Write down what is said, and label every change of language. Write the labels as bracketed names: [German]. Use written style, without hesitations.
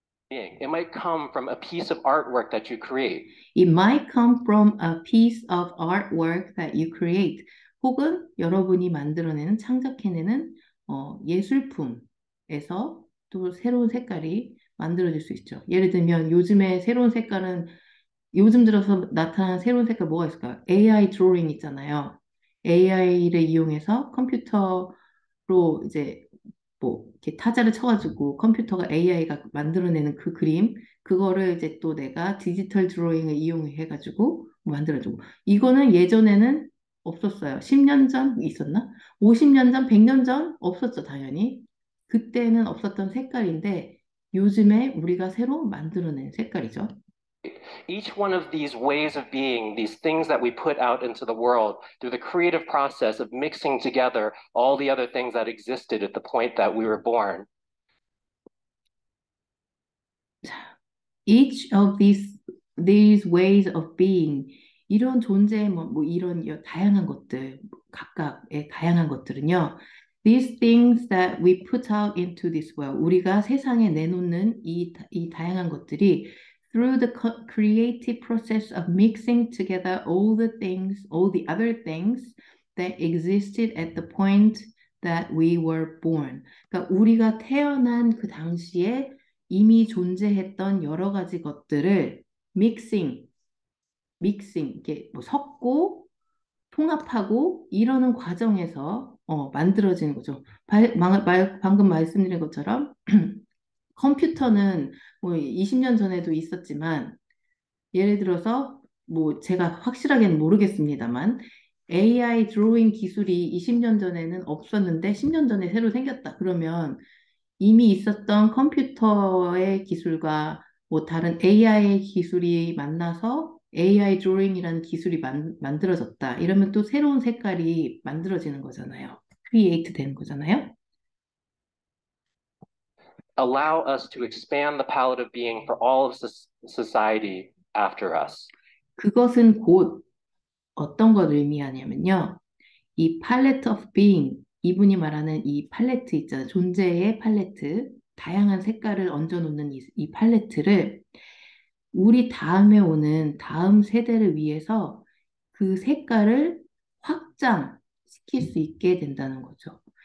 [English] It might come from a piece of artwork that you create. It might come from a piece of artwork that you create. [Korean] 혹은 여러분이 만들어내는 창작해내는 예술품에서 또 새로운 색깔이 만들어질 수 있죠. 예를 들면 요즘에 새로운 색깔은 요즘 들어서 나타난 새로운 색깔 뭐가 있을까요? AI 드로잉 있잖아요. AI를 이용해서 컴퓨터로 이제 뭐 이렇게 타자를 쳐가지고 컴퓨터가 AI가 만들어내는 그 그림 그거를 이제 또 내가 디지털 드로잉을 이용해가지고 만들어주고 이거는 예전에는 없었어요. 10년 전 있었나? 50년 전, 100년 전 없었죠, 당연히. 그때는 없었던 색깔인데 요즘에 우리가 새로 만들어낸 색깔이죠. [English] Each one of these ways of being, these things that we put out into the world through the creative process of mixing together all the other things that existed at the point that we were born. Each of these ways of being [Korean] 이런 존재 뭐 이런 다양한 것들 각각의 다양한 것들은요. [English] These things that we put out into this world [Korean] 우리가 세상에 내놓는 이 다양한 것들이 [English] through the creative process of mixing together all the other things that existed at the point that we were born. [Korean] 그러니까 우리가 태어난 그 당시에 이미 존재했던 여러 가지 것들을 이렇게 뭐 섞고 통합하고 이러는 과정에서 만들어지는 거죠. 방금 말씀드린 것처럼 컴퓨터는 뭐 20년 전에도 있었지만 예를 들어서 뭐 제가 확실하게는 모르겠습니다만 AI 드로잉 기술이 20년 전에는 없었는데 10년 전에 새로 생겼다. 그러면 이미 있었던 컴퓨터의 기술과 뭐 다른 AI 기술이 만나서 AI 드로잉이라는 기술이 만들어졌다. 이러면 또 새로운 색깔이 만들어지는 거잖아요. 크리에이트 되는 거잖아요. [English] Allow us to expand the palette of being for all of society after us. [Korean] 그것은 곧 어떤 걸 의미하냐면요. 이 palette of being, 이분이 말하는 이 팔레트 있잖아요. 존재의 팔레트, 다양한 색깔을 얹어놓는 이 팔레트를 우리 다음에 오는 다음 세대를 위해서 그 색깔을 확장시킬 수 있게 된다는 거죠.